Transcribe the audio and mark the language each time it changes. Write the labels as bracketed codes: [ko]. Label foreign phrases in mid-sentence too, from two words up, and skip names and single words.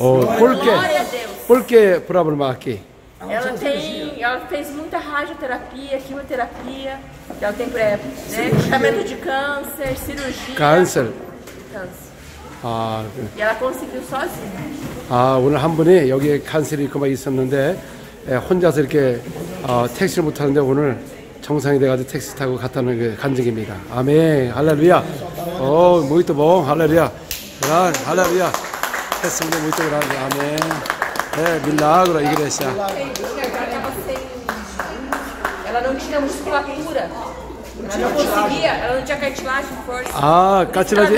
[pt] Por quê? Glória a Deus. Por que problema aqui? Ela fez muita radioterapia, quimioterapia, ela tem tratamento de câncer, cirurgia. Câncer. E ela conseguiu sozinha. [ko] 오늘 한 분이 여기에 간설이 있고 막 있었는데 혼자서 이렇게 택시를 못 타는데 오늘 정상이 돼가지고 택시 타고 갔다는 그 간증입니다. 아멘, 할렐루야. [pt] muito bom, [ko] 할렐루야. 할렐루야. [pt] Testimônio muito grande, amém. Milagre, igreja. Ela não tinha musculatura. Ela não conseguia, ela não tinha cartilagem forte.